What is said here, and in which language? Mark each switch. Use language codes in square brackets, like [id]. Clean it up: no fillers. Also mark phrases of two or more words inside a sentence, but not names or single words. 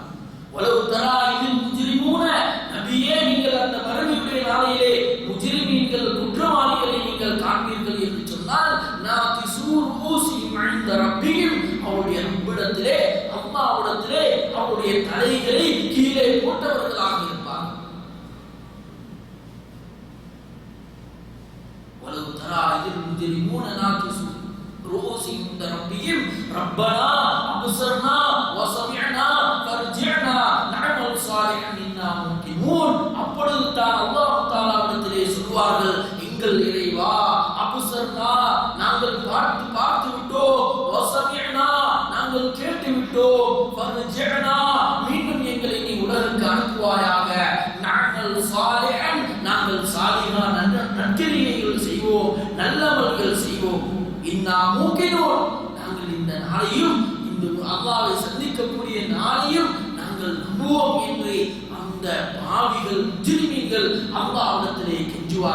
[ar] ولو ترى إذ المجرمون, [ta] நபியே நீங்கள் அந்த மறுமையுடைய நாளிலே முஜ்ரிமீன்கள் குற்றவாளிகளை நீங்கள் காண்பீர்கள் என்று சொன்னால் [ar] ناكسو رءوسهم عند ربهم, [ta] அவருடைய ரப்பிடத்திலே அல்லாஹ்விடத்திலே அவருடைய தலைகளை கீழே போட்டவர்களாக இருப்பார்கள். [ar] ولو ترى إذ المجرمون ناكسو رؤوسهم عند ربهم ربنا أبصرنا وسمعنا فارجعنا نعمل صالحا إنا موقنون. [ta] அப்பொழுது தான் அல்லாஹ் தஆலாவிடத்திலே சொல்வார்கள், எங்கள் இறைவா அபுசர்னா, நாங்கள் பார்த்து விட்டோம், வசமிஅனா, நாங்கள் கேட்டு விட்டோம், ஃபர்ஜிஅனா, மீண்டும் எங்களை நீ உலகுக்கு அனுப்புவாயாக, [ar] نعمل صالحا, [ta] நாங்கள் சாலிஹான நற்கிரியைகள் செய்வோம், நல்லவர்கள் செய்வோம், [ar] إنا موقنون, [ta] நாங்கள் இந்த நாளையும் இந்த அல்லாஹ்வை சந்திக்கக்கூடிய நாளையும் நாங்கள் நம்புவோம் என்று அந்த பாவிகள் முஜ்ரிமீன்கள் அல்லாஹ்விடத்திலே கெஞ்சுவார்கள்.